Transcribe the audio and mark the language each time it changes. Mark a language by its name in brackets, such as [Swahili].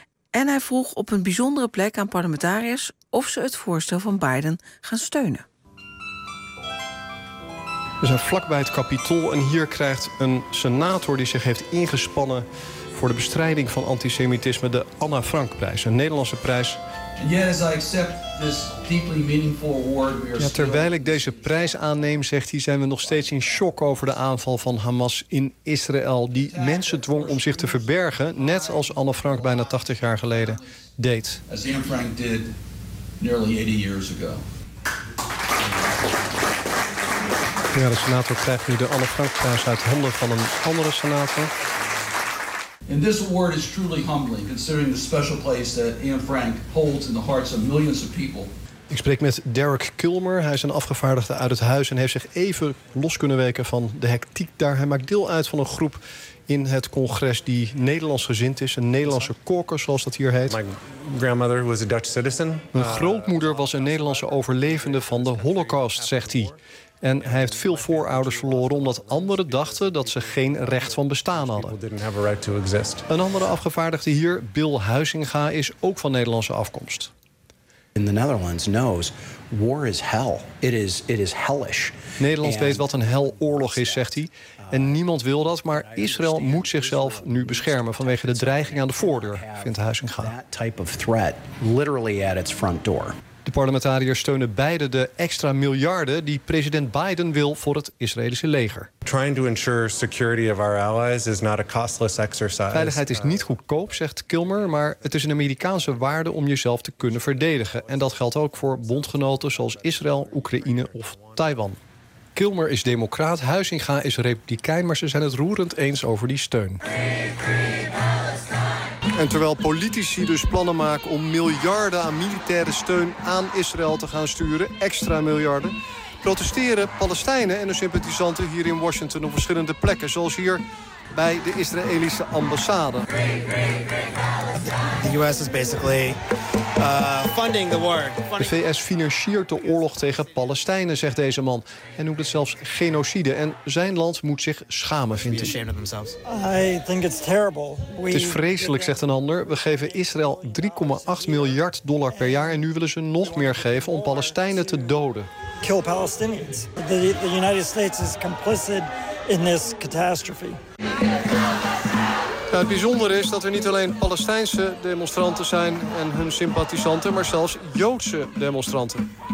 [Dutch] En hij vroeg op een bijzondere plek aan parlementariërs of ze het voorstel van Biden gaan steunen. We zijn vlakbij het Capitool en hier krijgt een senator die zich heeft ingespannen voor de bestrijding van antisemitisme de Anna Frank prijs, een Nederlandse prijs. [English] Yes, I accept this deeply meaningful award. We are still... [Dutch] Terwijl ik deze prijs aanneem, zegt hij, zijn we nog steeds in shock over de aanval van Hamas in Israël, die mensen dwong om zich te verbergen, net als Anne Frank bijna 80 jaar geleden deed. [English] As Anne Frank did nearly 80 years ago. [Dutch] Ja, de senator krijgt nu de Anne Frank prijs uit handen van een andere senator. [English] And this award is truly humbling, considering the special place that Anne Frank holds in the hearts of millions of people. [Dutch] Ik spreek met Derek Kilmer. Hij is een afgevaardigde uit het huis en heeft zich even los kunnen weken van de hectiek daar. Hij maakt deel uit van een groep in het congres die Nederlands gezind is. Een Nederlandse caucus, zoals dat hier heet. [English] My grandmother was a Dutch citizen. [Dutch] Mijn grootmoeder was een Nederlandse overlevende van de Holocaust, zegt hij. En hij heeft veel voorouders verloren omdat anderen dachten dat ze geen recht van bestaan hadden. [English] Didn't have a right to exist. [Dutch] Een andere afgevaardigde hier, Bill Huizinga, is ook van Nederlandse afkomst. [English] In the Netherlands knows war is hell. It is hellish. [Dutch] Nederland weet wat een hel oorlog is, zegt hij. En niemand wil dat, maar Israël moet zichzelf nu beschermen vanwege de dreiging aan de voordeur, vindt Huizinga. [English] That type of threat literally at its front door. [Dutch] De parlementariërs steunen beide de extra miljarden die president Biden wil voor het Israëlische leger. [English] Trying to ensure security of our allies is not a costless exercise. [Dutch] Veiligheid is niet goedkoop, zegt Kilmer, maar het is een Amerikaanse waarde om jezelf te kunnen verdedigen. En dat geldt ook voor bondgenoten zoals Israël, Oekraïne of Taiwan. Kilmer is democraat, Huizinga is republikein, maar ze zijn het roerend eens over die steun. [English] Free, free, Palestine. [Dutch] En terwijl politici dus plannen maken om miljarden aan militaire steun aan Israël te gaan sturen, extra miljarden, protesteren Palestijnen en hun sympathisanten hier in Washington op verschillende plekken, zoals hier bij de Israëlische ambassade. [English] The US is basically funding the war. [Dutch] De VS financiert de oorlog tegen Palestijnen, zegt deze man. En noemt het zelfs genocide. En zijn land moet zich schamen, vindt hij. [English] I think it's terrible. [Dutch] Het is vreselijk, zegt een ander. We geven Israël $3.8 miljard per jaar en nu willen ze nog meer geven om Palestijnen te doden. [English] Kill Palestinians. The United States is complicit in this catastrophe. [Dutch] Nou, het bijzondere is dat er niet alleen Palestijnse demonstranten zijn en hun sympathisanten, maar zelfs Joodse demonstranten.